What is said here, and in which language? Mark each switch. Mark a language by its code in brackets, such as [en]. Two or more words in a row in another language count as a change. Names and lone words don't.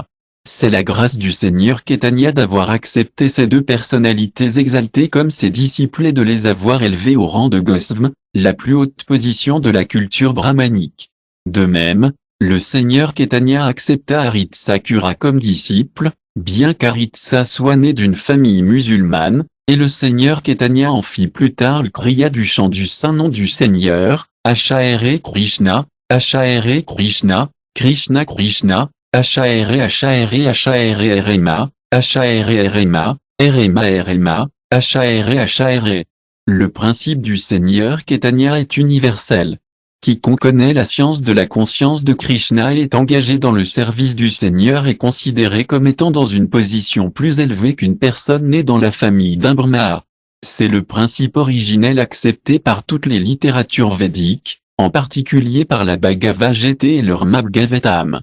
[fr] C'est la grâce du Seigneur Chaitanya d'avoir accepté ces deux personnalités exaltées comme ses disciples et de les avoir élevés au rang de Gosvam, la plus haute position de la culture brahmanique. De même, le Seigneur Chaitanya accepta Haritsa Kura comme disciple, bien qu'Haritsa soit né d'une famille musulmane, et le Seigneur Chaitanya en fit plus tard le kriya du chant du saint nom du Seigneur, [sa] Hare Krishna, Hare Krishna, Krishna Krishna, Hare Rema, Hare Rema, Rema, Hare. [fr] Le principe du Seigneur Chaitanya est universel. Quiconque connaît la science de la conscience de Krishna et est engagé dans le service du Seigneur est considéré comme étant dans une position plus élevée qu'une personne née dans la famille d'un Brahmana. C'est le principe originel accepté par toutes les littératures védiques, en particulier par la Bhagavad Gita et le Bhagavatam.